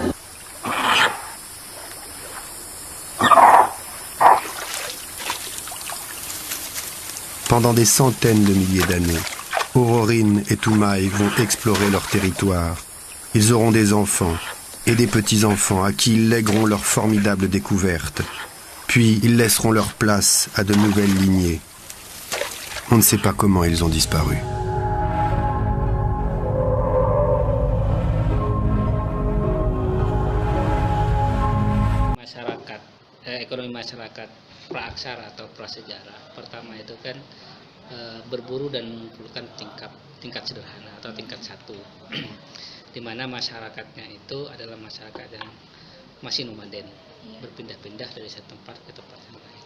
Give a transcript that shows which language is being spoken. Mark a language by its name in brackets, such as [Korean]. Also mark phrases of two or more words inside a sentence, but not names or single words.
[French] Pendant des centaines de milliers d'années, Aurorine et Toumaï vont explorer leur territoire. Ils auront des enfants et des petits-enfants à qui ils lègueront leurs formidables découvertes. Puis ils laisseront leur place à de nouvelles lignées. On ne sait pas comment ils ont disparu. [Indonesian] Ekonomi masyarakat praaksara atau prasejarah. Pertama itu kan berburu dan mengumpulkan tingkat sederhana atau tingkat satu, di mana masyarakatnya itu adalah masyarakat yang masih nomaden, berpindah-pindah dari satu tempat ke tempat yang lain.